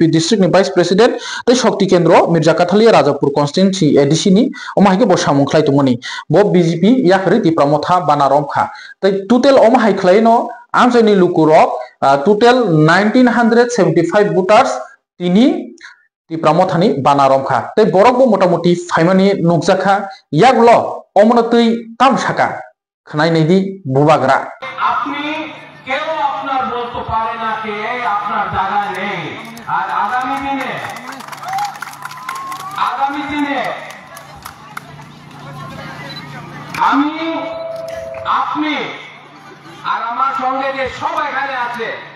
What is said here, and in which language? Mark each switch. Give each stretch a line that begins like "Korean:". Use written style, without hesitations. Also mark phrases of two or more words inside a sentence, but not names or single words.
Kok Borok: डिस्ट्रिक्ट नि
English: vice president
Kok Borok: तै शक्ति केंद्र मिर्जा काथालिया राजापुर कॉन्स्टिट्यूंसी एडीसी नि अमाहायके बो सामुख्लाय तमनि बो बीजेपी याकरै त्रिपुरा मथा बानारमखा तै टोटल अमाहायख्लायनो आमसायनि लुकुरक टोटल 1975 वोटर्स तिनी त्रिपुरा मथानि बानारमखा तै बरकबो मोटामोटी फाइमानि नुकजाखा यागलो अमनतै तामसाका खनाय नैदि बुबाग्रा
Bangla: আপনি কেউ আপনার বলতে পারে না যে আপনার জায়গা নেই আর আগামী দিনে আমি আপনি আর আমার সঙ্গে যে সব এখানে আছে